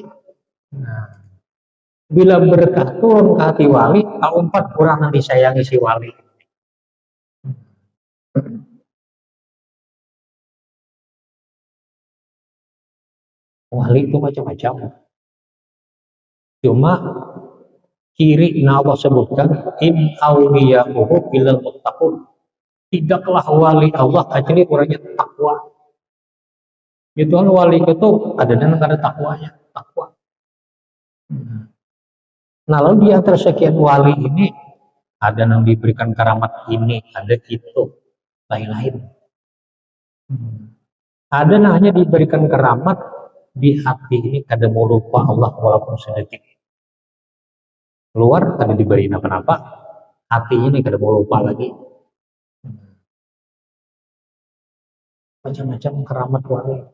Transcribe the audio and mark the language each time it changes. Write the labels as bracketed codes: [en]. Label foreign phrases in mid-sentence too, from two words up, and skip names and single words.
[id] Nah, bila berkah turun ke hati wali, keempat orang yang disayangi si wali. Wali itu macam-macam. Cuma ciri Allah sebutkan [ar] إن أولياؤه بلال المتقون. [id] Tidaklah wali Allah kecuali orangnya takwa. Itu kan wali itu ada dan ada takwanya, takwa. Nah lalu di antara sekian wali ini ada yang diberikan karamat ini, ada itu, lain-lain. Ada yang hanya diberikan karamat di hati ini kada mau lupa Allah walaupun sedetik. Keluar kada diberi apa-apa, hati ini kada mau lupa lagi. Macam-macam keramat wali.